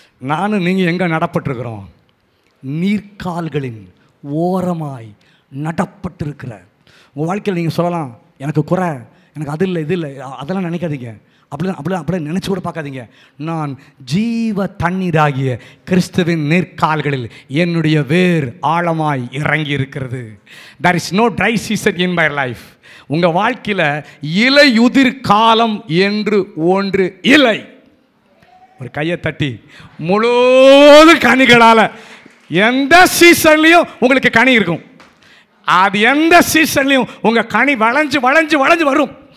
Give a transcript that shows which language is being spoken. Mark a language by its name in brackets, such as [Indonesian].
[Tamil] நானும் நீங்கள் எங்கே நடப்பட்டிருக்கிறோம்? நீர்க்கால்களின் ஓரமாய் நடப்பட்டிருக்கிற. உங்கள் வாழ்க்கையில் நீங்கள் சொல்லலாம், எனக்கு குறை, எனக்கு அது இல்லை, இது இல்லை, அதெல்லாம் நினைக்காதீங்க. அப்படியே நினச்சி கூட பார்க்காதீங்க. நான் ஜீவ தண்ணீராகிய கிறிஸ்துவின் நீர்க்கால்களில் என்னுடைய வேர் ஆழமாய் இறங்கி இருக்கிறது. [English] there is no dry season in my life. [Tamil] உங்கள் வாழ்க்கையில் இலையுதிர் காலம் என்று ஒன்று இல்லை. ஒரு கையை தட்டி, முழு கனிகளால் எந்த சீசன்லையும் உங்களுக்கு கனி இருக்கும். அது எந்த சீசன்லையும் உங்கள் கனி வளைஞ்சு வளைஞ்சு வளைஞ்சு வரும்.